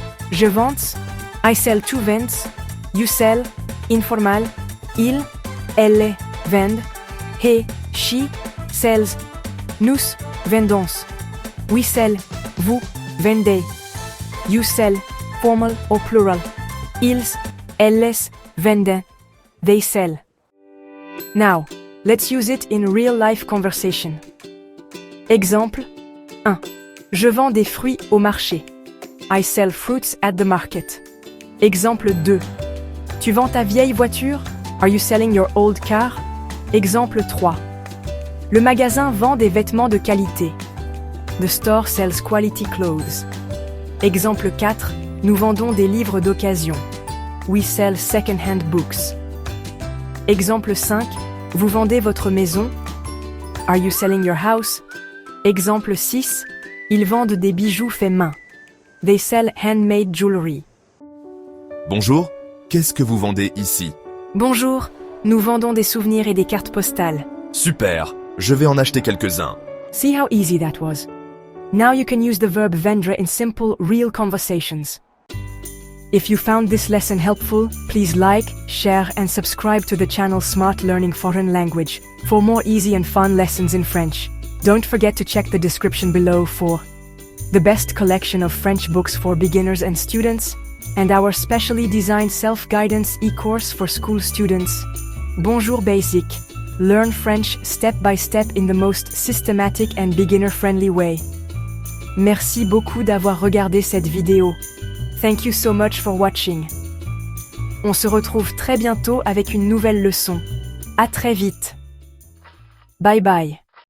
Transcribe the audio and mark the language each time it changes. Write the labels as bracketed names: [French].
[French] Je vends, [English] I sell to vends, you sell, informal, il, elle, vend, he, she, sells, nous, vendons, we sell, vous, vendez, you sell, formal or plural, ils, elles, vendent, they sell. Now, let's use it in real-life conversation. [French] Exemple 1. Je vends des fruits au marché. [English] I sell fruits at the market. [French] Exemple 2. Tu vends ta vieille voiture? [English] Are you selling your old car? [French] Exemple 3. Le magasin vend des vêtements de qualité. [English] The store sells quality clothes. [French] Exemple 4. Nous vendons des livres d'occasion. [English] We sell second-hand books. [French] Exemple 5. Vous vendez votre maison? [English] Are you selling your house? [French] Exemple 6. Ils vendent des bijoux faits main. [English] They sell handmade jewelry. [French] Bonjour, qu'est-ce que vous vendez ici? Bonjour, nous vendons des souvenirs et des cartes postales. Super, je vais en acheter quelques-uns. [English] See how easy that was. Now you can use the verb VENDRE in simple, real conversations. If you found this lesson helpful, please like, share and subscribe to the channel Smart Learning Foreign Language for more easy and fun lessons in French. Don't forget to check the description below for the best collection of French books for beginners and students, and our specially designed self-guidance e-course for school students. Bonjour Basic. Learn French step by step in the most systematic and beginner-friendly way. [French] Merci beaucoup d'avoir regardé cette vidéo. [English] Thank you so much for watching. [French] On se retrouve très bientôt avec une nouvelle leçon. À très vite. [English] Bye bye.